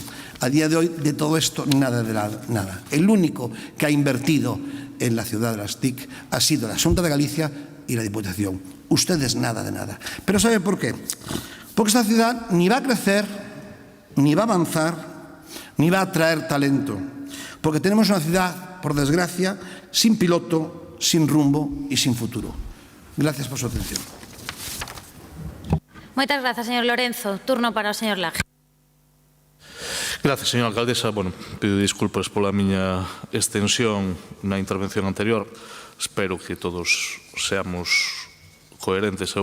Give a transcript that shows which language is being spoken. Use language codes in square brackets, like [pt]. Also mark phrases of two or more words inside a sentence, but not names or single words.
[es] A día de hoy, de todo esto, nada de nada. El único que ha invertido en la ciudad de las TIC ha sido la Xunta de Galicia y la Diputación. Ustedes nada de nada. Pero ¿sabe por qué? Porque esta ciudad ni va a crecer, ni va a avanzar, ni va a atraer talento. Porque tenemos una ciudad, por desgracia, sin piloto, sin rumbo y sin futuro. Gracias por su atención. [gl] Moitas grazas, señor Lorenzo. Turno para o señor Laje. [es] Gracias, señora alcaldesa. Bueno, pido disculpas [gl] pola miña extensión na intervención anterior. [es] Espero que todos seamos coherentes.